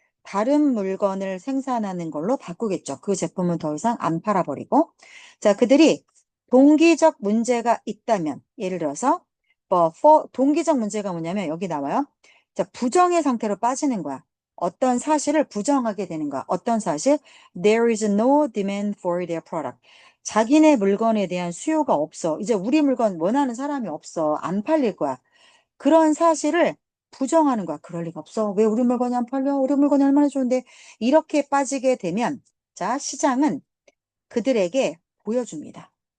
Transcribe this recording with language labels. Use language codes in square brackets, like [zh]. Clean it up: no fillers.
[ko] 다른 물건을 생산하는 걸로 바꾸겠죠. 그 제품은 더 이상 안 팔아버리고. 자, 그들이 동기적 문제가 있다면, 예를 들어서, 동기적 문제가 뭐냐면, 여기 나와요. 자, 부정의 상태로 빠지는 거야. 어떤 사실을 부정하게 되는 거야. 어떤 사실? [en] There is no demand for their product. [ko] 자기네 물건에 대한 수요가 없어. 이제 우리 물건 원하는 사람이 없어. 안 팔릴 거야. 그런 사실을 부정하는 거야. 그럴 리가 없어. 왜 우리 물건이 안 팔려? 우리 물건이 얼마나 좋은데. 이렇게 빠지게 되면, 자, 시장은 그들에게 보여줍니다.